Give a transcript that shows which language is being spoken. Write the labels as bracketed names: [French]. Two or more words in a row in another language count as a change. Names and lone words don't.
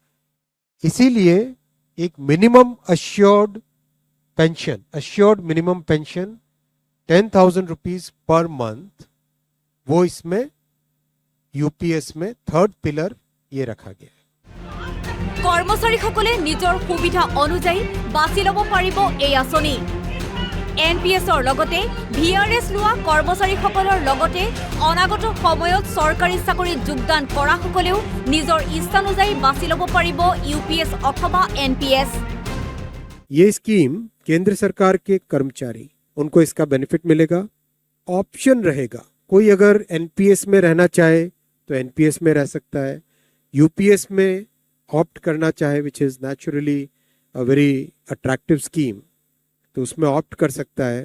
[Hindi] इसीलिए एक [English] minimum assured pension, assured minimum pension [Hindi] 10,000 [English] rupees per month, [Hindi] वो इसमें यूपीएस में [English] third pillar [Hindi] ये रखा गया है। [Assamese] कर्मचारीসকলে নিজৰ সুবিধা অনুযায়ী বাছি ল'ব পাৰিব এই আঁচনি। এনপিএছৰ লগতে ভিআৰএছ লোৱা কৰ্মচাৰীসকলৰ লগতে অনাগত সময়ত চৰকাৰী চাকৰিত যোগদান কৰাসকলেও নিজৰ ইচ্ছানুযায়ী বাছি ল'ব পাৰিব ইউপিএছ অথবা এনপিএছ। [Hindi] ये स्कीम केंद्र सरकार के कर्मचारी, उनको इसका बेनिफिट मिलेगा। ऑप्शन रहेगा, कोई अगर एनपीएस में रहना चाहे तो एनपीएस में रह सकता है, यूपीएस में ऑप्ट करना चाहे, [English] which is naturally a very attractive scheme, [Hindi] तो उसमें ऑप्ट कर सकता है।